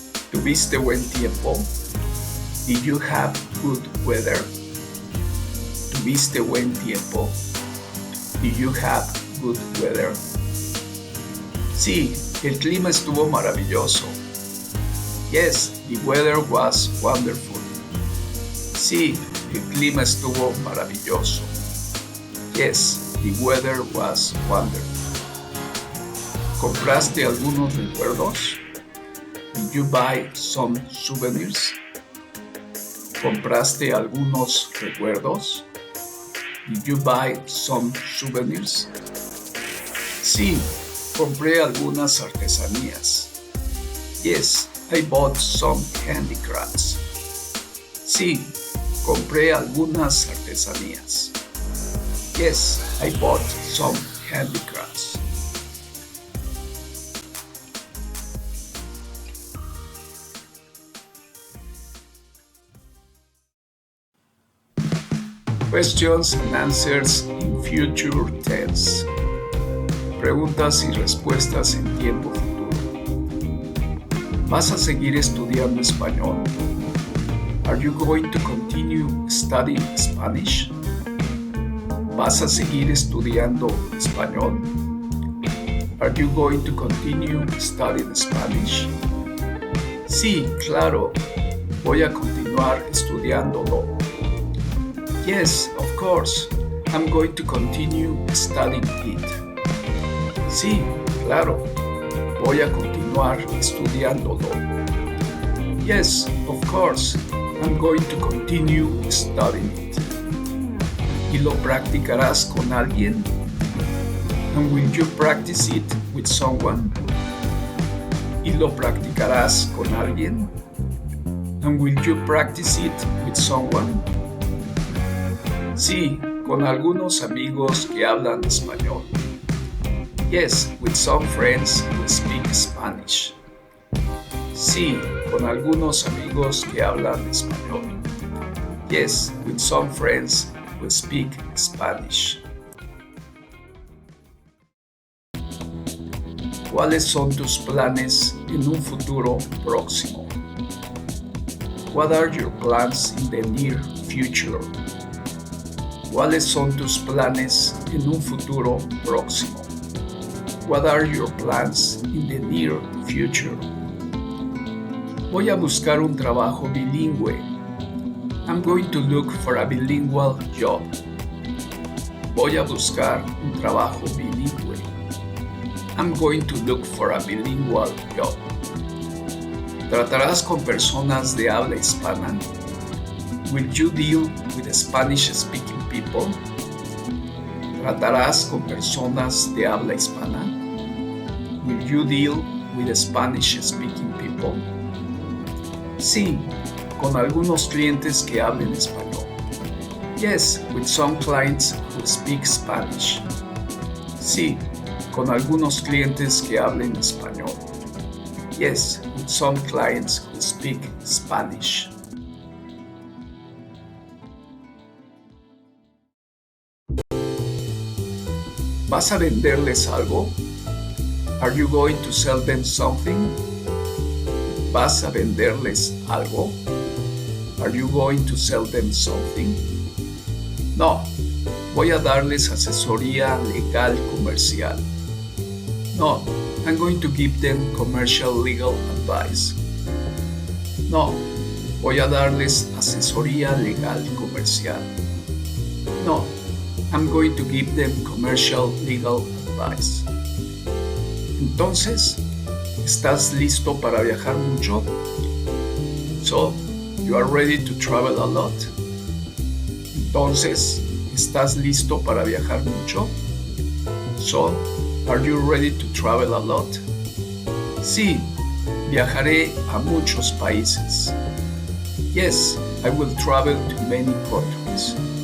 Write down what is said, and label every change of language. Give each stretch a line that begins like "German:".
Spanish: ¿Tuviste buen tiempo?
English: Did you have good weather?
Spanish: ¿Tuviste buen tiempo?
English: Did you have good weather?
Spanish: Sí, el clima estuvo maravilloso.
English: Yes, the weather was wonderful.
Spanish: Sí, el clima estuvo maravilloso.
English: Yes, the weather was wonderful.
Spanish: ¿Compraste algunos recuerdos?
English: Did you buy some souvenirs?
Spanish: ¿Compraste algunos recuerdos?
English: Did you buy some souvenirs?
Spanish: Sí, compré algunas artesanías.
English: Yes, I bought some handicrafts.
Spanish: Sí, compré algunas artesanías.
English: Yes, I bought some handicrafts. Questions and answers in future tense.
Spanish: Preguntas y respuestas en tiempo futuro. ¿Vas a seguir estudiando español?
English: Are you going to continue studying Spanish?
Spanish: ¿Vas a seguir estudiando español?
English: Are you going to continue studying Spanish?
Spanish: Sí, claro. Voy a continuar estudiándolo.
English: Yes, of course. I'm going to continue studying it.
Spanish: Sí, claro. Voy a continuar estudiándolo.
English: Yes, of course. I'm going to continue studying it.
Spanish: ¿Y lo practicarás con alguien?
English: And will you practice it with someone?
Spanish: ¿Y lo practicarás con alguien?
English: And will you practice it with someone?
Spanish: Sí, con algunos amigos que hablan español.
English: Yes, with some friends who speak Spanish.
Spanish: Sí, con algunos amigos que hablan español.
English: Yes, with some friends who speak Spanish.
Spanish: ¿Cuáles son tus planes en un futuro próximo?
English: What are your plans in the near future?
Spanish: ¿Cuáles son tus planes en un futuro próximo?
English: What are your plans in the near future?
Spanish: Voy a buscar un trabajo bilingüe.
English: I'm going to look for a bilingual job.
Spanish: Voy a buscar un trabajo bilingüe.
English: I'm going to look for a bilingual job.
Spanish: ¿Tratarás con personas de habla hispana?
English: Will you deal with Spanish-speaking people?
Spanish: ¿Tratarás con personas de habla hispana?
English: Will you deal with Spanish-speaking people?
Spanish: Sí, con algunos clientes que hablen español.
English: Yes, with some clients who speak Spanish.
Spanish: Sí, con algunos clientes que hablen español.
English: Yes, with some clients who speak Spanish.
Spanish: ¿Vas a venderles algo?
English: Are you going to sell them something?
Spanish: ¿Vas a venderles algo?
English: Are you going to sell them something?
Spanish: No, voy a darles asesoría legal comercial.
English: No, I'm going to give them commercial legal advice.
Spanish: No, voy a darles asesoría legal comercial.
English: No, I'm going to give them commercial legal advice.
Spanish: Entonces, ¿estás listo para viajar mucho?
English: So, you are ready to travel a lot?
Spanish: Entonces, ¿estás listo para viajar mucho?
English: So, are you ready to travel a lot?
Spanish: Sí, viajaré a muchos países.
English: Yes, I will travel to many countries.